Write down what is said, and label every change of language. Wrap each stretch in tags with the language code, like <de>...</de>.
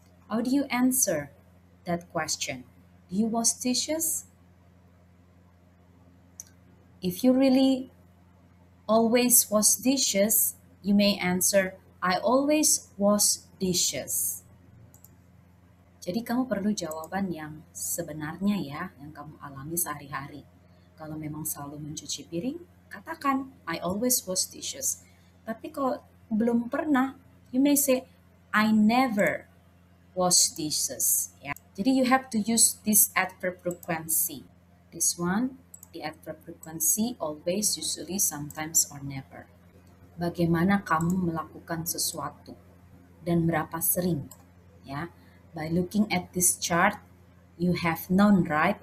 <en>How do you answer that question? Do you wash dishes? If you really always wash dishes, you may answer, I always wash dishes.</en> <id>Jadi kamu perlu jawaban yang sebenarnya ya, yang kamu alami sehari-hari. Kalau memang selalu mencuci piring, katakan,</id> <en>I always wash dishes.</en> <id>Tapi kalau belum pernah,</id> <en>you may say, I never wash dishes. Ya. Jadi you have to use this adverb frequency. This one, the adverb frequency, always, usually, sometimes, or never.</en> <id>Bagaimana kamu melakukan sesuatu dan berapa sering, ya.</id> <en>By looking at this chart, you have known, right?</en>